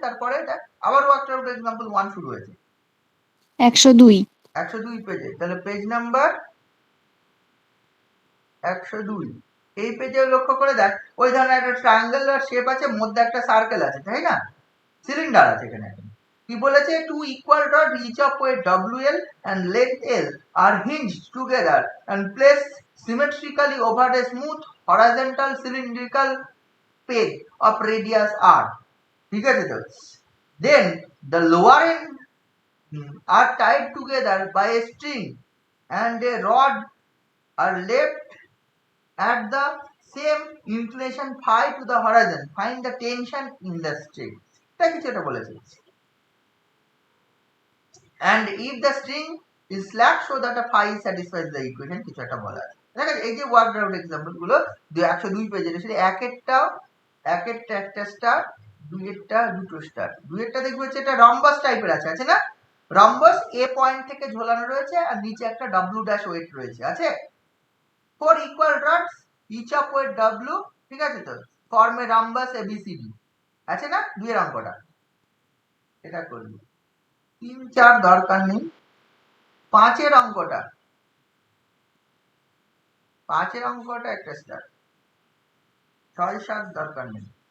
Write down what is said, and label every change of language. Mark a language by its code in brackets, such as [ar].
[bn] তারপরে দেখ আবার ওয়ার্কড আউট এক্সাম্পল 1 শুরু হয়েছে 102 পেজে। তাহলে পেজ নাম্বার 102 এই পেজে লক্ষ্য করে দেখ ওই ধরনের একটা ট্রায়াঙ্গুলার শেপ আছে, মধ্যে একটা সার্কেল আছে, তাই না? সিলিন্ডার আছে এখানে। কি বলেছে? [en] two equal rod each of weight WL and length L are hinged together and placed symmetrically over a smooth horizontal cylindrical peg of radius R, [bn] ঠিক আছে তো? [en] Then the lower end are tied together by a string and a rod are left at the same inclination phi to the horizon. Find the tension in the string. [bn] এটা কিছু একটা বলেছে। [en] And if the string is slack so that a phi satisfies the equation, [bn] কিছু একটা বলা আছে। দেখেন এই যে ওয়ার্কড আউট এক্সাম্পল গুলো 102 পেজের, সেটা একেরটা একটা স্টার, দুইয়েরটা দুটো স্টার। দুইয়েরটা দেখবে হচ্ছে এটা রম্বাস টাইপের আছে না? রম্বাস এ পয়েন্ট থেকে ঝোলানো রয়েছে আর নিচে একটা W ড্যাশ ওয়েট রয়েছে, আছে? [en] 4 equal rods each of weight W, [bn] ঠিক আছে তো? [en] form a rhombus ABCD [bn] আছে না? দুইয়ের অঙ্কটা এটা করবি। 3 4 দরকার নেই। 5 অঙ্কটা একটা স্টার, 6 7 দরকার নেই।